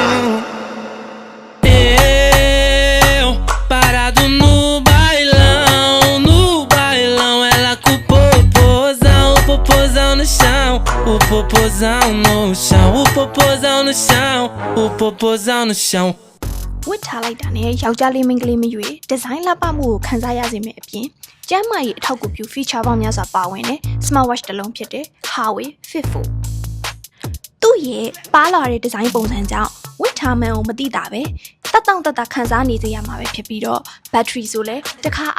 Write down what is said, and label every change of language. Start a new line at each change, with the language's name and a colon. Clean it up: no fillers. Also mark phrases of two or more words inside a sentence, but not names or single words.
Portuguese: Eu parado no bailão, ela com o popozão no chão, o popozão no chão, o popozão no chão, o popozão no chão.
Burmese: ဝတ်ထားလိုက်တာနဲ့ယောက်ျားလေးမိန်းကလေးမရွေဒီဇိုင်းလှပမှုကိုခန်းစားရစေမယ့်အပြင်ကျန်းမာရေးအထောက်အကူပြု feature ပေါင်းများစွာပါဝင်တဲ့
English: smart watch
Burmese: တစ်လုံးဖြစ်တဲ့ Huawei Fit 4သူ့ ရဲ့ပါလာတဲ့ဒီဇိုင်းပုံစံကြောင့်ဝတ်ထားမှန်းကိုမသိတာပဲတက်တောင့်တက်တာခန်းစားနေစေရမှာပဲဖြစ်ပြီးတော့ battery ဆိုလဲတစ်ခါ